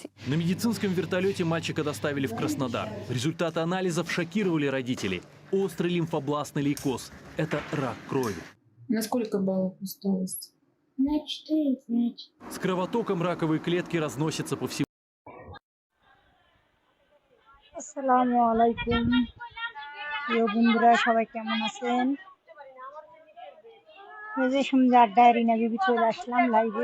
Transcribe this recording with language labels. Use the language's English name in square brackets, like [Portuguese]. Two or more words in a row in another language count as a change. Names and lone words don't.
[Russian] На медицинском вертолете мальчика доставили в Краснодар. Результаты анализов шокировали родителей. Острый лимфобластный лейкоз – это рак крови. На сколько баллов усталость? На 4 из 5. С кровотоком раковые клетки разносятся по всему. [Arabic] السلام عليكم [Bangla] প্রিয় বন্ধুরা, সবাই কেমন আছেন? যে সন্ধ্যে আড্ডায় রিনা বিবি চলে আসলাম লাইভে।